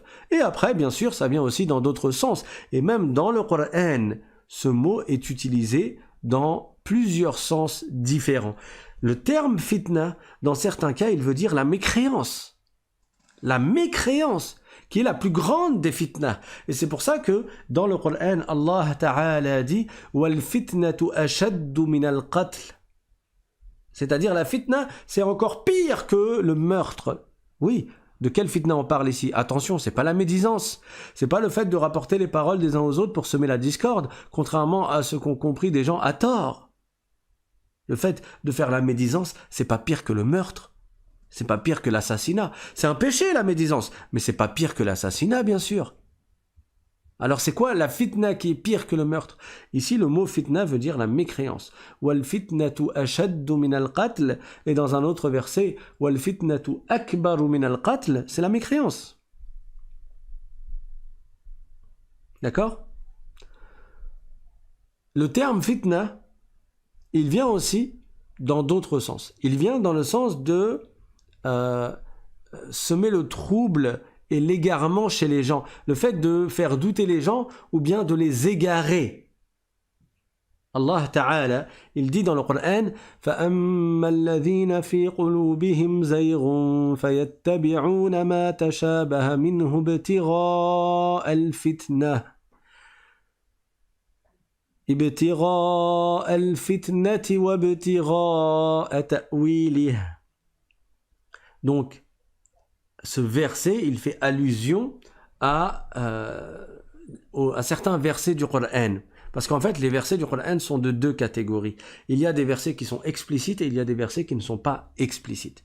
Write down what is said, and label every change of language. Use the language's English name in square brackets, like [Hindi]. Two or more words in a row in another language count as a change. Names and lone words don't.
[French] Et après, bien sûr, ça vient aussi dans d'autres sens. Et même dans le Coran, ce mot est utilisé dans plusieurs sens différents. Le terme fitna, dans certains cas, il veut dire la mécréance. La mécréance, qui est la plus grande des fitnas. Et c'est pour ça que dans le Coran, [Arabic] الله تعالى [French] dit « [Arabic] والفتنة أشد من القتل [French] » C'est-à-dire la fitna, c'est encore pire que le meurtre. Oui, de quelle fitna on parle ici? Attention, c'est pas la médisance. C'est pas le fait de rapporter les paroles des uns aux autres pour semer la discorde, contrairement à ce qu'ont compris des gens à tort. Le fait de faire la médisance, c'est pas pire que le meurtre. C'est pas pire que l'assassinat. C'est un péché, la médisance, mais c'est pas pire que l'assassinat, bien sûr. Alors c'est quoi la fitna qui est pire que le meurtre? Ici le mot fitna veut dire la mécréance. [Arabic] والفتنة أشد من القتل, [French] et dans un autre verset [Arabic] والفتنة أكبر من القتل, [French] c'est la mécréance. D'accord? Le terme fitna, il vient aussi dans d'autres sens. Il vient dans le sens de semer le trouble et l'égarement chez les gens, le fait de faire douter les gens ou bien de les égarer. [Arabic] الله تعالى, [French] il dit dans le Coran [Arabic] فَأَمَّا الَّذِينَ فِي قُلُوبِهِمْ زَيْغٌ فَيَتَّبِعُونَ مَا تَشَابَهَ مِنْهُ ابْتِغَاءَ الْفِتْنَةِ وَابْتِغَاءَ تَأْوِيلِهِ. [French] Donc, ce verset, il fait allusion à certains versets du Coran. Parce qu'en fait, les versets du Coran sont de deux catégories. Il y a des versets qui sont explicites et il y a des versets qui ne sont pas explicites.